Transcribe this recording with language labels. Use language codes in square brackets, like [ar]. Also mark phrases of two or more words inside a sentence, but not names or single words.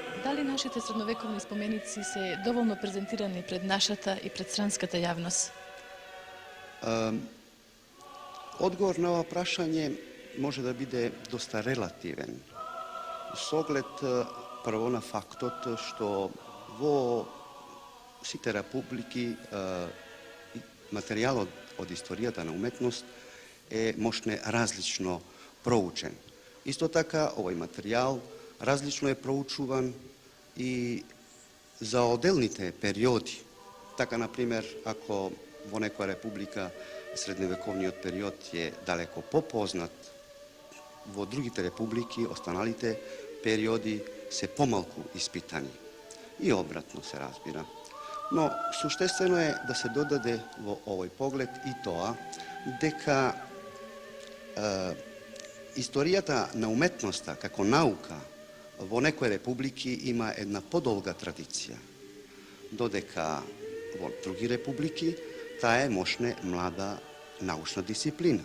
[mk] Дали нашите средновековни споменици се доволно презентирани пред нашата и пред странската јавност? Одговор на ово прашање може да буде доста релативен. С оглед прво на фактот што во сите републики материјал од историјата на уметност је можне различно проучен. Исто така овај материјал различно е проучуван и за оделните периоди. Така, например, ако во некоја република средновековниот период е далеко попознат, во другите републики останалите периоди се помалку испитани. И обратно се разбира. Но суштествено е да се додаде во овој поглед и тоа дека историјата на уметноста како наука во некои републики има една подолга традиција, додека во други републики таа е мощне млада научна дисциплина.